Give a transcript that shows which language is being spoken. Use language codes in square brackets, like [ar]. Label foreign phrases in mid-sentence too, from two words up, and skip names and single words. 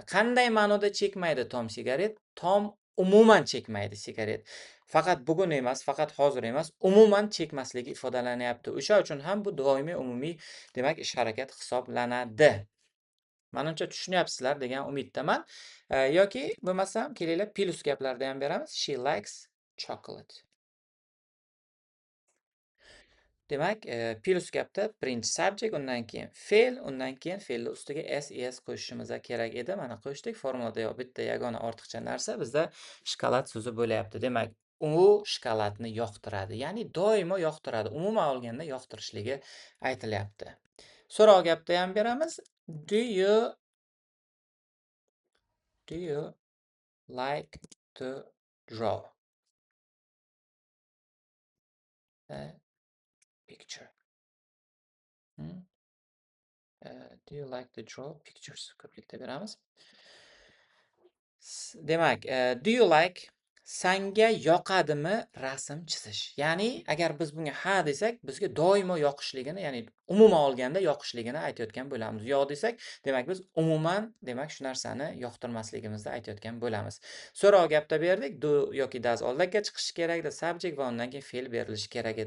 [uz] Qanday ma'noda chekmaydi Tom sigaret? Tom umuman chekmaydi sigaret. Faqat bugun emas, faqat hozir emas, umuman chekmasligi ifodalanyapti. O'sha uchun ham bu doimiy umumiy, demak, ish harakat hisoblanadi. Manimcha tushunyapsizlar degan umiddaman. Yoki bo'lmasam kelinglar plus gaplarda ham beramiz. [en] She likes chocolate. [uz] Demak, plus gapda birinchi subject, undan keyin fe'l, undan keyin fe'lni ustiga ses qo'shishimiz kerak edi. Mana qo'shdik. Formulada yo bitta yagona ortiqcha narsa bizda shokolad so'zi bo'lyapti. Demak, u shokoladni yoqtiradi. Ya'ni doimo yoqtiradi. Umuman olganda yoqtirishligi aytilyapti. So'roq gapda ham beramiz. [en] Do you like to draw a picture? Do you like to draw pictures? [uz] Ko'plikda beramiz. Demak, [en] do you like, [uz] sanga yoqadimi rasm chizish? Ya'ni agar biz bunga ha desak, bizga doimo yoqishligini, ya'ni umuman olganda yoqishligini aytayotgan bo'lamiz. Yo'q desak, demak biz umuman, demak shu narsani yoqtirmasligimizni aytayotgan bo'lamiz. So'roq gapda berdik, do yoki does oldinga chiqishi kerak edi, subject va undan keyin fe'l berilishi kerak edi.